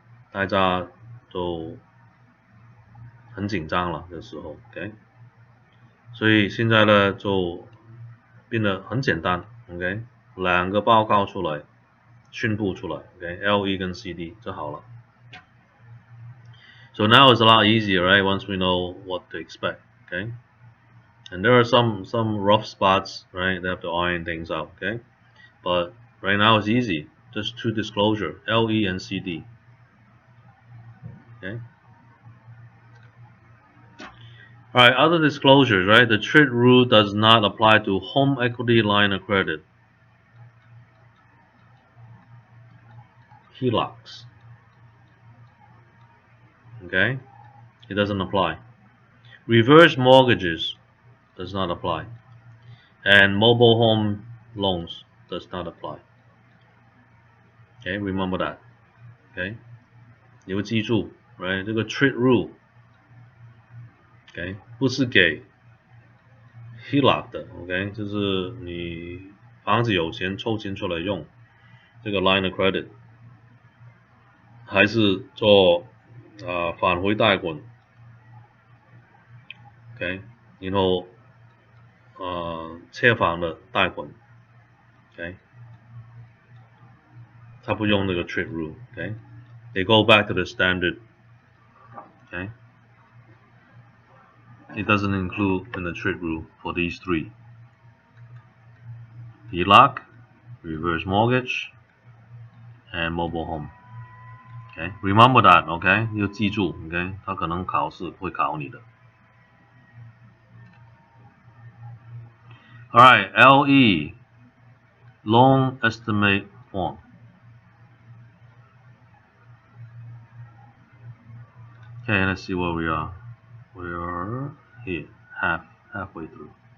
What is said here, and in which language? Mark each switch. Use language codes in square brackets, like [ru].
[zh] 大家都很紧张了这时候 OK， 所以现在呢就变得很简单 OK， 2个报告出来宣布出来 OK， LE 跟 CD 就好了。 [en] So now it's a lot easier, right? Once we know what to expect, okay? And there are some rough spots, right? They have to iron things out, okay? But right now it's easy. Just 2 disclosure, LE and CD. Okay? Alright, other disclosures, right? The TRID rule does not apply to home equity line of credit, HELOCs. Okay? It doesn't apply. Reverse mortgages does not apply. And mobile home loans does not apply. Okay, remember that. Okay? [zh] 你会记住 right? 这个 TRID rule okay? 不是给 HELOC 的 okay? 就是你房子有钱抽钱出来用这个 line of credit 还是做返回贷款 okay? 然后车房的贷款 okay? 他不用那个 [en] TRID rule okay? They go back to the standard okay? It doesn't include in the TRID rule for these three. HELOC, reverse mortgage, and mobile home. Okay, remember that. Okay, [zh] 要记住。 Okay， 他可能考试会考你的。 [en] All right, LE, loan estimate form. Okay, let's see where we are. We are here, halfway through.